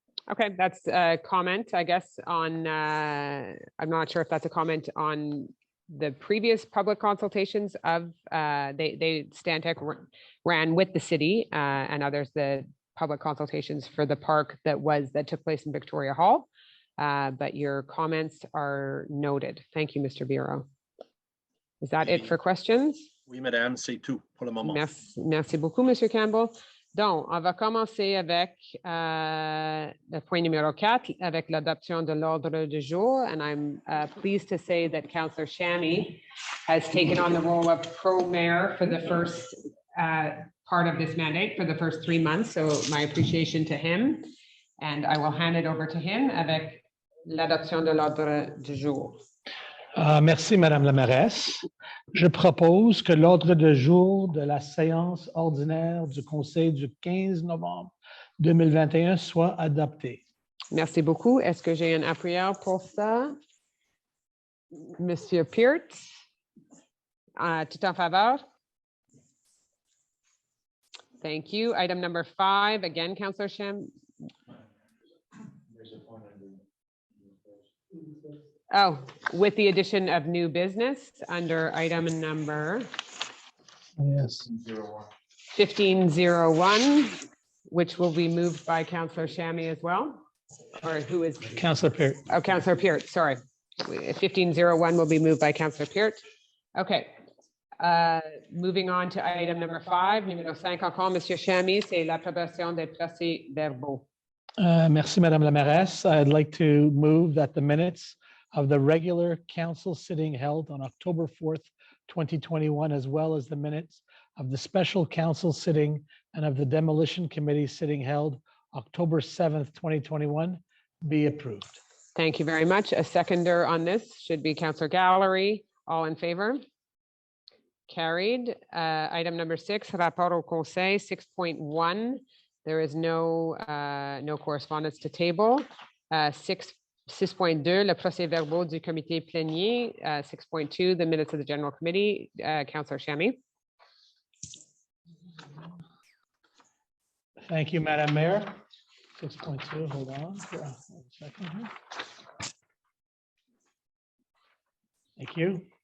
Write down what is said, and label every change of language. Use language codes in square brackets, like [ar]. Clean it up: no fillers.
[en] Okay, that's a comment, I guess, on, I'm not sure if that's a comment on the previous public consultations of, Stantec ran with the city and others, the public consultations for the park that took place in Victoria Hall. but your comments are noted. Thank you, Mr. Bureau. Is that it for questions? [fr] Oui, madame, c'est tout pour le moment. Merci beaucoup, Monsieur Campbell. Donc, on va commencer avec le point numéro 4, avec l'adoption de l'ordre du jour. [en] And I'm pleased to say that Councillor Shammy has taken on the role of pro-mayor for the first part of this mandate, for the first 3 months. So my appreciation to him. And I will hand it over to him [fr] avec l'adoption de l'ordre du jour. Merci, Madame la mairesse. Je propose que l'ordre du jour de la séance ordinaire du Conseil du 15 novembre 2021 soit adopté. Merci beaucoup. Est-ce que j'ai un appuyeur pour ça? Monsieur Peart, tout en faveur? [en] Thank you. Item number 5, again, Councillor Sham. Oh, with the addition of new business under item number Yes. 1501, which will be moved by Councillor Shammy as well, or who is? Councillor Peart. Oh, Councillor Peart, sorry. 1501 will be moved by Councillor Peart. Okay. Moving on to item number 5, [fr] numéro 5 encore, Monsieur Shammy, c'est l'approbation des procès-verbaux. Merci, Madame la mairesse. [en] I'd like to move that the minutes of the regular council sitting held on October 4th, 2021, as well as the minutes of the special council sitting and of the demolition committee sitting held October 7th, 2021, be approved. Thank you very much. A seconder on this should be Councillor Gallery. All in favor? Carried. Item number 6, [fr] rapport au conseil [en] 6.1. There is no correspondence to table. [fr] 6.2, le procès-verbaux du comité plénier. [en] 6.2, the minutes of the general committee. Councillor Shammy. Thank you, Madam Mayor. 6.2, hold on for a second here. Thank you.